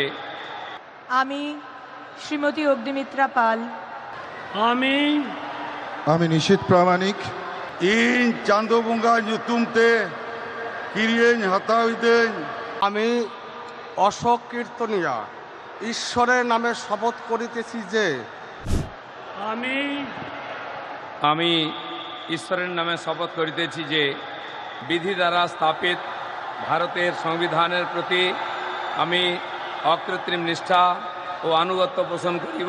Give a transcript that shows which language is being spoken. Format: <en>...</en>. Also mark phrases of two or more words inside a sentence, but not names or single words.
<bn>আমি শ্রীমতী অগ্নিমিত্রা পাল আমি নিশীথ প্রামাণিক</bn> <sat>ᱤᱧ ᱪᱟᱸᱫᱳ ᱵᱚᱸᱜᱟ ᱧᱩᱛᱩᱢ ᱛᱮ ᱠᱤᱨᱤᱭᱟᱹᱧ ᱦᱟᱛᱟᱣᱤᱫᱟᱹᱧ</sat> <bn>আমি অশোক কীর্তনিয়া ঈশ্বরের নামে শপথ করিতেছি যে আমি ঈশ্বরের নামে শপথ করিতেছি যে বিধি দ্বারা স্থাপিত ভারতের সংবিধানের প্রতি আমি অকৃত্রিম নিষ্ঠা ও আনুগত্য পোষণ করিব।</bn>